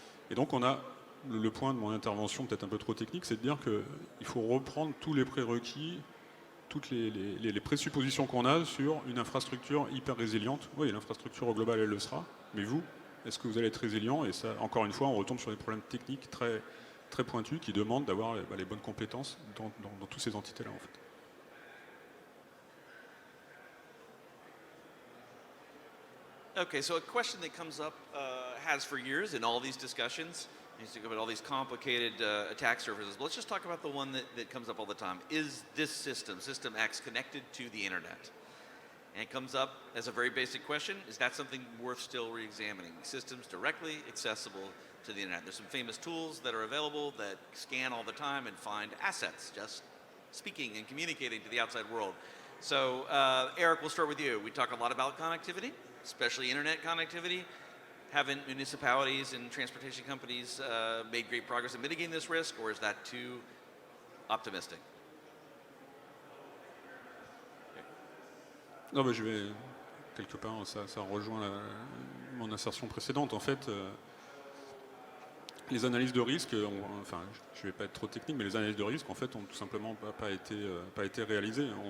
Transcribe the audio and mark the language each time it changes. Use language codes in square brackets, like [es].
[fr] Et donc on a le point de mon intervention peut-être un peu trop technique, c'est de dire qu'il faut reprendre tous les prérequis, toutes les présuppositions qu'on a sur une infrastructure hyper résiliente. Oui, l'infrastructure au global, elle le sera, mais vous, est-ce que vous allez être résilient? Et ça, encore une fois, on retombe sur des problèmes techniques très, très pointus qui demandent d'avoir les bonnes compétences dans toutes ces entités-là, en fait. [en] Okay, so a question that comes up has for years in all these discussions. You think about all these complicated attack surfaces. But let's just talk about the one that comes up all the time. Is this system, System X, connected to the internet? And it comes up as a very basic question. Is that something worth still re-examining? Systems directly accessible to the internet. There's some famous tools that are available that scan all the time and find assets, just speaking and communicating to the outside world. So Eric, we'll start with you. We talk a lot about connectivity, especially internet connectivity. Haven't municipalities and transportation companies made great progress in mitigating this risk, or is that too optimistic? [fr] Non, mais je vais, quelque part, ça rejoint mon assertion précédente. En fait, les analyses de risque, enfin, je ne vais pas être trop technique, mais les analyses de risque, en fait, ont tout simplement pas été réalisées.